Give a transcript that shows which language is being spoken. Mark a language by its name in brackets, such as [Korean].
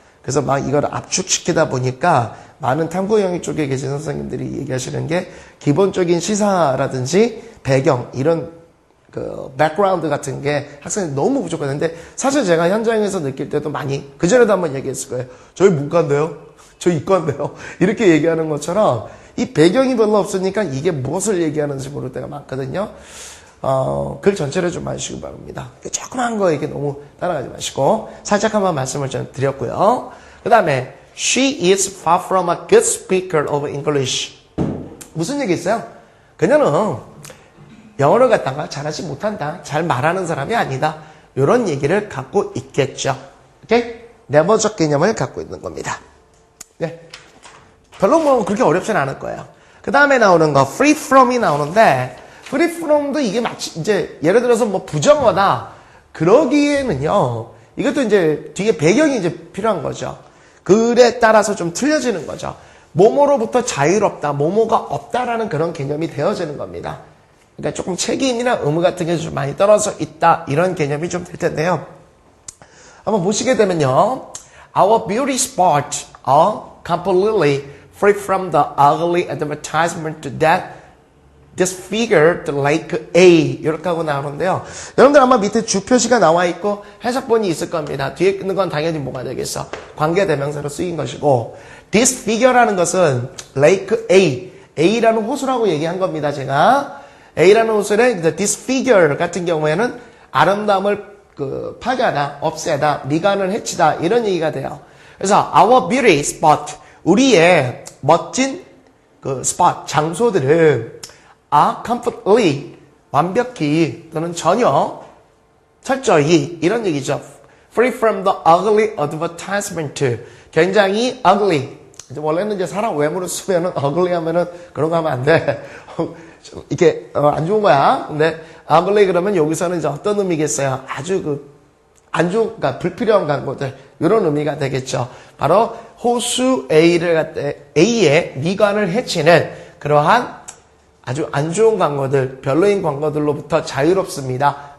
[Korean] 그래서 막 이걸 압축시키다 보니까 많은 탐구 영역 쪽에 계신 선생님들이 얘기하시는 게 기본적인 시사라든지 배경 이런 백그라운드 같은 게 학생들이 너무 부족했는데 사실 제가 현장에서 느낄 때도 많이 그전에도 한번 얘기했을 거예요. 저희 문과인데요. 저희 이과인데요. 이렇게 얘기하는 것처럼 이 배경이 별로 없으니까 이게 무엇을 얘기하는지 모를 때가 많거든요. 글 전체를 좀 마시기 바랍니다. 조그만 거 이렇게 너무 따라가지 마시고 살짝 한번 말씀을 좀 드렸고요. 그 다음에 [English] She is far from a good speaker of English. [Korean] 무슨 얘기 있어요? 그녀는 영어를 갖다가 잘하지 못한다. 잘 말하는 사람이 아니다. 이런 얘기를 갖고 있겠죠. 오케이? 네버적 개념을 갖고 있는 겁니다. 네. 별로 뭐 그렇게 어렵진 않을 거예요. 그 다음에 나오는 거 free from이 나오는데 free from도 이게 마치 이제 예를 들어서 뭐 부정어다 그러기에는요 이것도 이제 뒤에 배경이 이제 필요한 거죠. 글에 따라서 좀 틀려지는 거죠. 뭐뭐로부터 자유롭다, 뭐뭐가 없다라는 그런 개념이 되어지는 겁니다. 그러니까 조금 책임이나 의무 같은 게 좀 많이 떨어져 있다 이런 개념이 좀 될 텐데요. 한번 보시게 되면요, [English] our beauty spot are completely free from the ugly advertisement that disfigured Lake A [Korean] 이렇게 하고 나오는데요. 여러분들 아마 밑에 주표시가 나와 있고 해석본이 있을 겁니다. 뒤에 있는 건 당연히 뭐가 되겠어? 관계대명사로 쓰인 것이고 disfigure라는 것은 Lake A, A라는 호수라고 얘기한 겁니다. 제가 A라는 호수에 disfigure 같은 경우에는 아름다움을 파괴하다, 없애다, 미간을 해치다 이런 얘기가 돼요. 그래서 [English] our beauty spot, [Korean] 우리의 멋진 [English] spot, [Korean] 장소들은 [English] are completely, [Korean] 완벽히 또는 전혀, 철저히 이런 얘기죠. [English] Free from the ugly advertisement, [Korean] 굉장히 [English] ugly, [Korean] 이제 원래는 이제 사람 외모를 쓰면은 ugly 하면은 그런 거 하면 안 돼. 이렇게 안 좋은 거야. 근데 ugly 그러면 여기서는 이제 어떤 의미겠어요? 아주 안 좋은, 그러니까 불필요한 광고들 이런 의미가 되겠죠. 바로 호수 A의 미관을 해치는 그러한 아주 안 좋은 광고들, 별로인 광고들로부터 자유롭습니다.